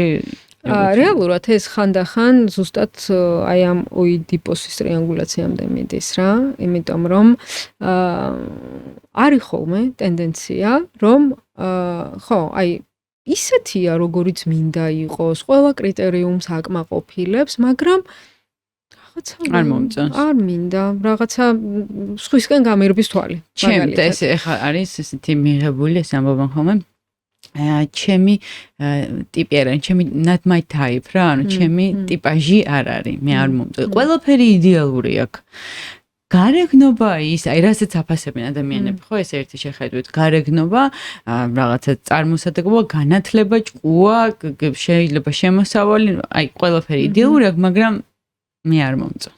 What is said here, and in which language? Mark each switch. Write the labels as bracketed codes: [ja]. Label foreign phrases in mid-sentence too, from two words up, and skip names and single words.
[ka] რეალურად ეს ხანდახან ზუსტად აი ამ ოიდიპოსის ტრიანგულაციამდე მიდის რა, იმიტომ რომ არის ხოლმე ტენდენცია, რომ ხო, აი ისეთია, როგორიც მინდა იყოს, ყველა კრიტერიუმს აკმაყოფილებს, მაგრამ რაღაცა არ მომწონს. არ მინდა, რაღაცა სხვისკენ გამერბის თვალი. ჩემთ ეს ეხა არის ესეთი მიღებული ეს ამბობენ ხოლმე. ჩემი ტიპი არ არის, ჩემი [en] not my type [ka] რა, ანუ ჩემი ტიპაჟი არ არის, მე არ მომწონს. ყველაფერი იდეალური აქვს. გარეგნობა ის, აი რასაც აფასებენ ადამიანები, ხო ეს ერთი შეხედვით, გარეგნობა, რაღაცა წარმოსადეგობა, განათლება, ჭკუა, შეიძლება შემოსავალი, აი ყველაფერი იდეალური აქვს, მაგრამ მე არ მომწონს.